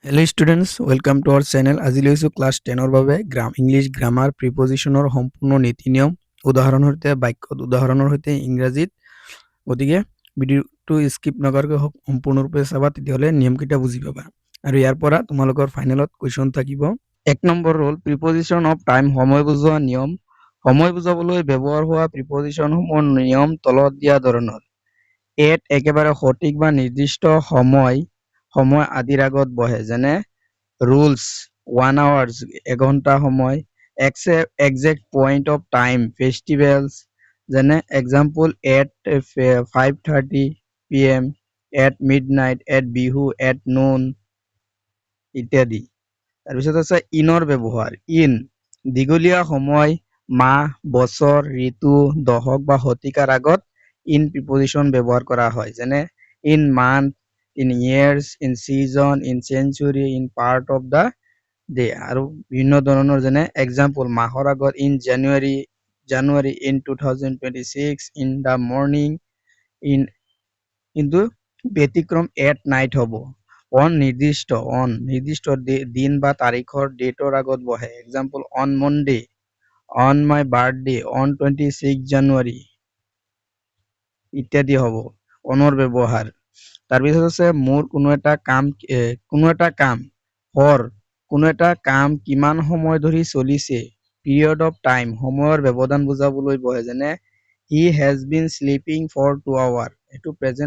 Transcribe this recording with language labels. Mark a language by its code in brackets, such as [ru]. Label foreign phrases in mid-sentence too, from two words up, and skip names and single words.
[en] Hello students, welcome to our channel. [as] আজি লৈছো ক্লাছ 10 ৰ বাবে [en] English grammar [as] প্ৰিপজিশনৰ সম্পূৰ্ণ নীতি নিয়ম উদাহৰণৰ সৈতে বাক্যত উদাহৰণৰ সৈতে ইংৰাজীত গতিকে ভিডিঅ'টো স্কিপ নকৰাকৈ সম্পূৰ্ণৰূপে চাবা তেতিয়াহ'লে নিয়মকেইটা বুজি পাবা আৰু ইয়াৰ পৰা তোমালোকৰ ফাইনেলত কুৱেশ্যন থাকিব। এক নম্বৰ হ'ল [en] preposition of time [as] সময় বুজোৱা নিয়ম। সময় বুজাবলৈ ব্যৱহাৰ হোৱা প্ৰিপজিশনসমূহৰ নিয়ম তলত দিয়া ধৰণৰ। এট একেবাৰে সঠিক বা নিৰ্দিষ্ট সময় আদিৰ আগত বহে যেনে [en] rules 1 hours [as] এঘণ্টা সময় [en] exact point of time festivals [as] যেনে [en] example at 5:30 pm at midnight at bihu at noon [as] ইত্যাদি। তাৰপিছত আছে ইনৰ ব্যৱহাৰ ইন দীঘলীয়া সময় মাহ বছৰ ঋতু দশক বা শতিকাৰ আগত ইন প্ৰিপজিশন ব্যৱহাৰ কৰা হয় যেনে [en] in month in years, in season, in century, in part of the day [as] আৰু বিভিন্ন ধৰণৰ যেনে এক্সাম্পল মাহৰ আগত [en] in January in 2026 in the morning in [as] কিন্তু ব্যতিক্ৰম [en] at night [as] হ'ব নিৰ্দিষ্ট দিন বা তাৰিখৰ ডেটৰ আগত বহে এক্সাম্পল [en] on Monday on my birthday on 26 January [as] ইত্যাদি হ'ব অনৰ ব্যৱহাৰ। তাৰপিছত আছে মোৰ কোনো এটা কাম কিমান সময় ধৰি চলিছে [en] period of time [as] সময়ৰ ব্যৱধান বুজাবলৈ বহে যেনে [en] he has been sleeping for 2 hours [as] এইটো প্ৰেজেন্ট